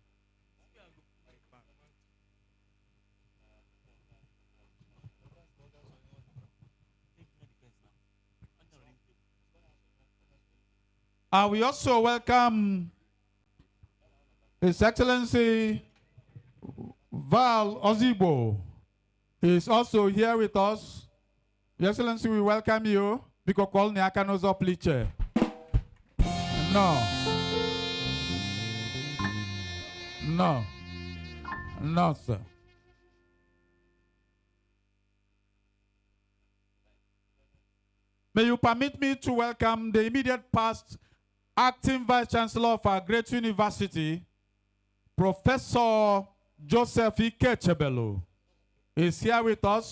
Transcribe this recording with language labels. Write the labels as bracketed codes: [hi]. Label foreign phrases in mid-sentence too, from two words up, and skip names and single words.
[en] We also welcome His Excellency Val Ozigbo. He is also here with us. Your Excellency, we welcome you. Because call Nyakanozo Pliche. No. No. No, sir. May you permit me to welcome the immediate past Acting Vice Chancellor of our great university, Professor Joseph Ikechebelu, is here with us.